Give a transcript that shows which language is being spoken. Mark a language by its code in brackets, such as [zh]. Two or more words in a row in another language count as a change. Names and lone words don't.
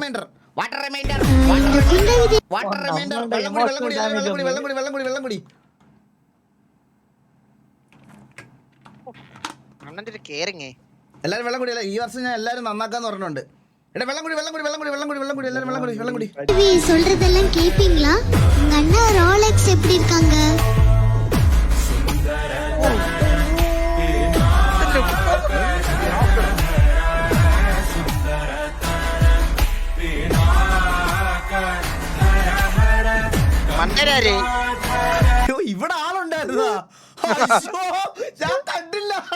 [ml] വെള്ളം കുടി. അണ്ണന്റെ ഒരു കെയറിങ്. എല്ലാരും വെള്ളം കുടിയല്ല. ഈ വർഷം ഞാൻ എല്ലാരും നന്നാക്കാന്ന് പറഞ്ഞിട്ടുണ്ട്. എടാ വെള്ളം കുടി എല്ലാവരും വെള്ളം കുടി. [ta] சொல்றதெல்லாம் கேப்பீங்களா? உங்க அண்ணா ரோலெக்ஸ் எப்படி இருக்காங்க? [ml] മണ്ടരാര് ഇവിടെ ആളുണ്ടായിരുന്നാ? ഞാൻ കണ്ടില്ല.